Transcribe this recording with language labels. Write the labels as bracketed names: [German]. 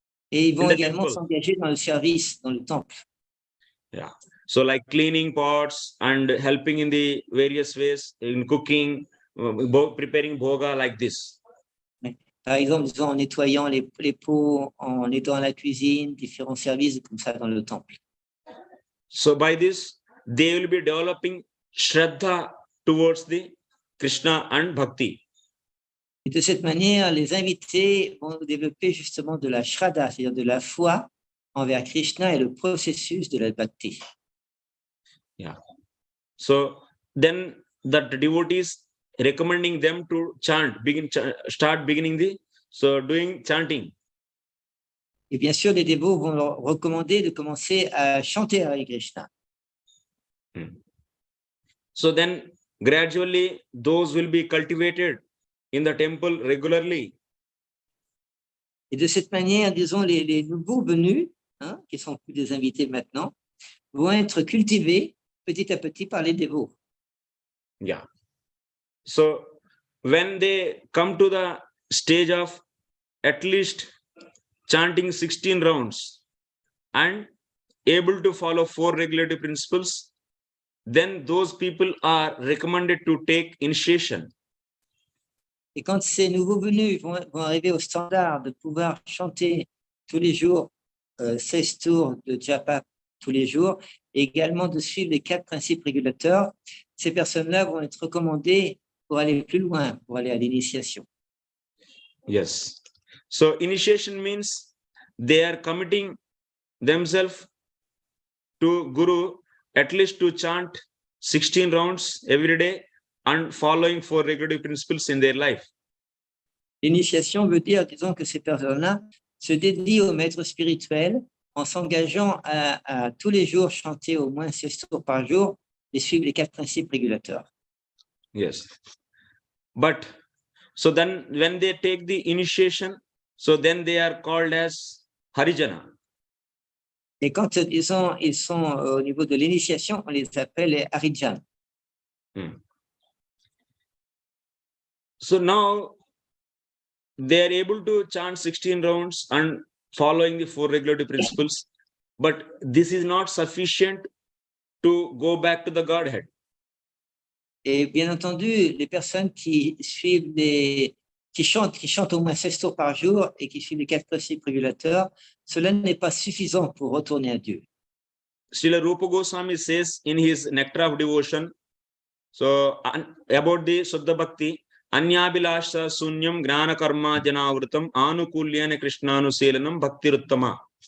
[French] Et ils vont également s'engager dans le service dans le temple. [English] Yeah. So like cleaning pots and helping in the various ways in cooking, preparing bhoga like this. [French] Par exemple, disons, en nettoyant les pots, en aidant à la cuisine, différents services comme ça dans le temple. [English] So by this, they will be developing Shraddha towards the Krishna and Bhakti. [French] Et de cette manière, les invités vont développer justement de la Shraddha, c'est-à-dire de la foi envers Krishna et le processus de la Bhakti. [English] Yeah. So then the devotees recommending them to chant, start beginning doing chanting. [French] Et bien sûr, les dévots vont leur recommander de commencer à chanter avec Krishna. [English] So then gradually those will be cultivated in the temple regularly. [French] Et de cette manière, disons, les nouveaux venus, qui sont plus des invités maintenant, vont être cultivés petit à petit par les dévots. [English] Yeah. So when they come to the stage of at least chanting 16 rounds and able to follow 4 regulative principles, then those people are recommended to take initiation. [French] Et quand ces nouveaux venus vont arriver au standard de pouvoir chanter tous les jours 16 tours de japa tous les jours, et également de suivre les 4 principes régulateurs, ces personnes-là vont être recommandées pour aller plus loin, pour aller à l'initiation. [English] Yes. So initiation means they are committing themselves to Guru at least to chant 16 rounds every day and following 4 regulative principles in their life. [French] L'initiation veut dire, disons, que ces personnes-là se dédient au maître spirituel en s'engageant à tous les jours chanter au moins 16 tours par jour et suivre les 4 principes régulateurs. [English] Yes. But so then when they take the initiation, so then they are called as Harijana. [French] Et quand ils sont au niveau de l'initiation, on les appelle les Harijan. [English] So now they are able to chant 16 rounds and following the 4 regulative principles, but this is not sufficient to go back to the Godhead. [French] Et bien entendu, les personnes qui suivent qui chantent au moins 16 tours par jour et qui suivent les 4 principes régulateurs, cela n'est pas suffisant pour retourner à Dieu. [English] Śrīla Rupa Goswami says in his Nectar of Devotion, so about the Suddha Bhakti, [Sanskrit] Anyabhilasha Sunyam Gnana Karma Janavrutam Anukulyana Krishnanuselanam Bhaktiruttama.